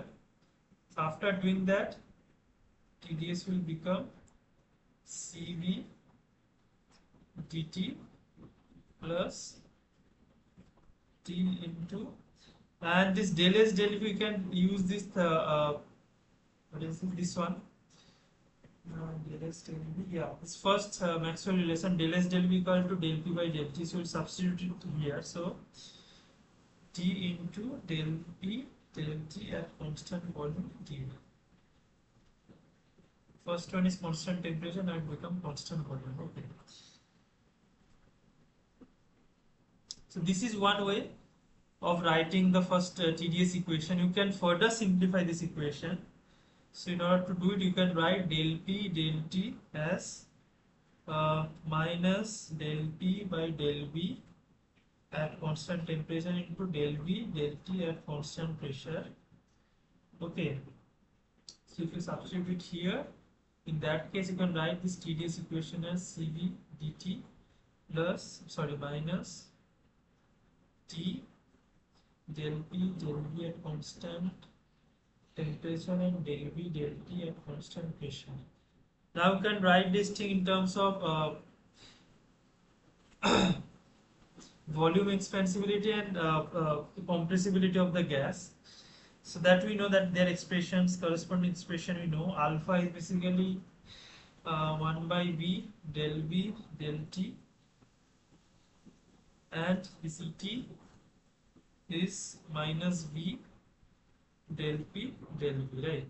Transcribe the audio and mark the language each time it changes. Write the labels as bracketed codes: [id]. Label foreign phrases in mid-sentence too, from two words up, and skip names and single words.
[en] After doing that, TDS will become CVDT plus T into, and this del S del V, we can use this what is this one? Del S del V. Yeah, this first Maxwell relation, del S del V equal to del P by del T. So we'll substitute it here. So T into del P del T at constant volume T. First one is constant temperature, now it become constant volume. Okay. So this is one way of writing the first TDS equation. You can further simplify this equation. So in order to do it, you can write del P del T as minus del P by del V at constant temperature into del V del T at constant pressure. Okay. So if you substitute here, in that case you can write this TDS equation as Cv dt minus T del P del V at constant temperature and del V del T at constant pressure. Now you can write this thing in terms of volume expansibility and compressibility of the gas. So that we know that their expressions, corresponding expression we know, alpha is basically 1 by V del T, and this Et is minus V del P del V, right?